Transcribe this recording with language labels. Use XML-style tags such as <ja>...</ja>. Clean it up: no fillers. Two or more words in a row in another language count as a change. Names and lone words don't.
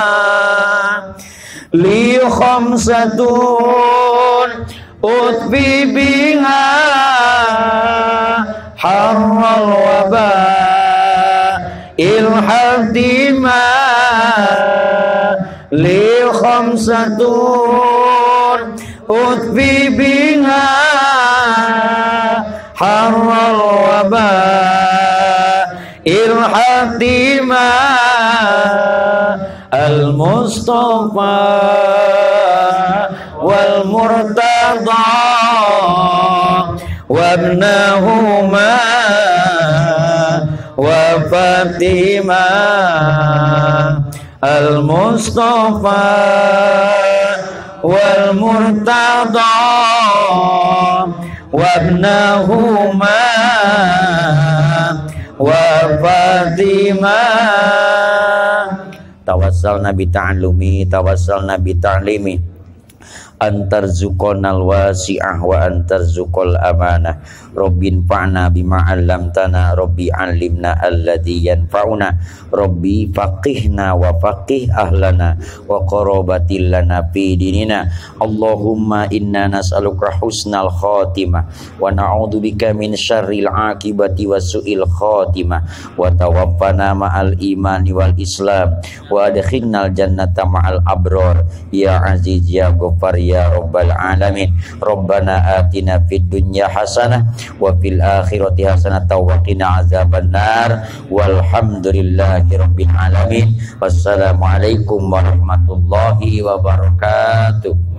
<ar>لي خمسة أطفي بها حر الوباء الحاطمة لي خمسة أطفي بها حر الوباء الحاطمة المصطفى والمرتضى وابناهما و Fatima المصطفى والمرتضى وابناهما و Fatima. توسلنا بتعلمي، توسلنا بتعليمي، أن ترزقنا الواسعة وأن ترزقنا الأمانة. ربي انفعنا بما علمتنا، ربي علمنا الذي ينفعنا، ربي فقهنا وفقه أهلنا وقرابة لنا في ديننا. اللهم إنا نسألك حسن الخاتمة ونعوذ بك من شر العاقبة وسوء الخاتمة، وتوفنا مع الإيمان والإسلام، وأدخلنا الجنة مع الأبرار يا عزيز يا غفار يا رب العالمين. ربنا آتنا في الدنيا حسنة وفي الآخرة حسنة وقنا عذاب النار، والحمد لله رب العالمين. والسلام عليكم ورحمة الله وبركاته.</ar>